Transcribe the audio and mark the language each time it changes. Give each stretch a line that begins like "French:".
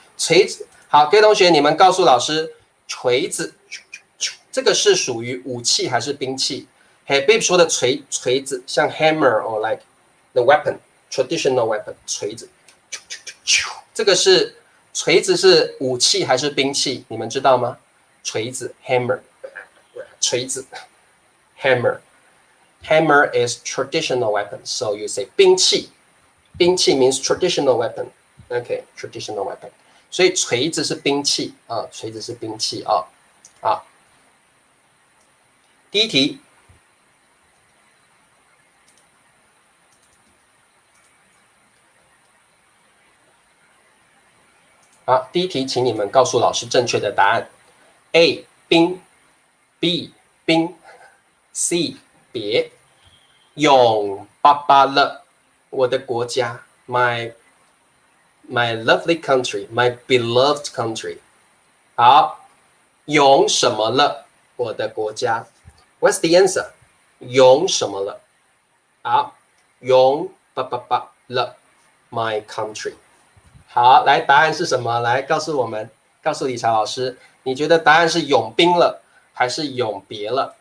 Chinese: 锤子，好，各位同学，你们告诉老师，锤子。这个是属于武器还是兵器？嘿 ，Babe 说的锤子，像 hammer or
English: like the weapon traditional weapon
Chinese: 锤子，这个是锤子是武器还是兵器？你们知道吗？
English: 锤子 hammer， 锤子 hammer is traditional weapon, so you say 兵器，兵器 means traditional weapon, OK traditional weapon，
Chinese: 所以锤子是兵器啊，锤子是兵器啊，
English: 好。
Chinese: 第一题，好，第一题，请你们告诉老师正确的答案。 A 兵 ，B 兵 ，C 别，永巴巴了，我的国家，
English: my lovely country, my beloved country。
Chinese: 好，永什么了，我的国家 ？
English: What's the answer？
Chinese: 永什么了？好，永巴巴巴了，
English: my country。
Chinese: 好，来，答案是什么？来告诉我们，告诉理查老师，你觉得答案是永兵了，还是永别了？